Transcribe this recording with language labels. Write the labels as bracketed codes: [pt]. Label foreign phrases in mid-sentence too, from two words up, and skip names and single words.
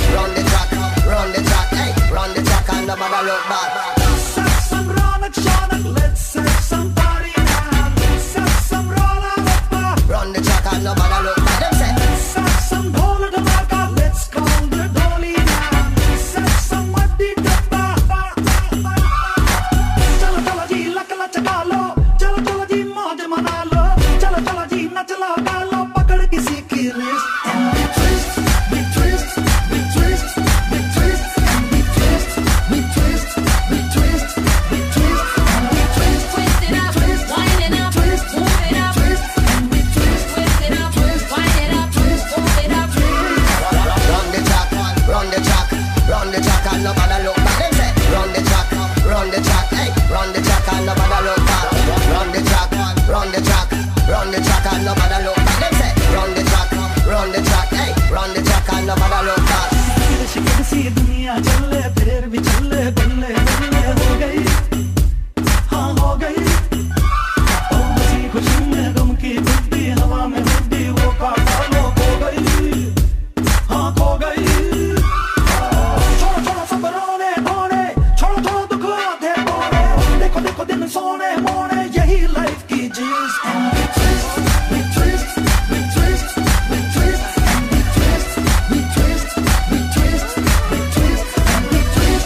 [en] Run the track, hey, run the track and nobody look back. Let's have some Ronak Shanak, let's have some party now. Let's have some Ronak. Run the track and nobody look at them say. Let's have some Dhola Dhamaka, let's call the Dholi now. Let's have some Maddi Dabba. [hi] चलो चलो जी लखला चखा लो, चलो चलो जी मौज मना लो, चलो चलो जी नाच लगा लो, पकड़ किसी की wrist. [en] We twist, we twist, we twist, we twist, we twist, we twist, we twist, we twist, we twist, Twist it up, wind it up, move it up. twist, we twist. Twist it up, wind it up, move it up. Run the track, run the track, run the track and nobody look back. Them say, run the track, hey, run the track and nobody look back. Run the track, run the track, run the track and nobody look back. Them say, run the track, hey, run the track and nobody look back. [hi] शिकन सी दुनिया चले फिर भी चले बल्ले बल्ले हो गई, हाँ हो गई। ओ हंसी खुशी में गम की बुद्धि हवा में बुद्धि वो काटा लो खो गई, हाँ खो गई। छोड़ो छोड़ो सब रोने धोने, छोड़ो छोड़ो दुख आधे बोने, देखो देखो दिन सोने मोने, यही लाइफ की चीज। [en] We twist, we twist, we twist, we twist, we twist, we twist, we twist, we twist, we twist,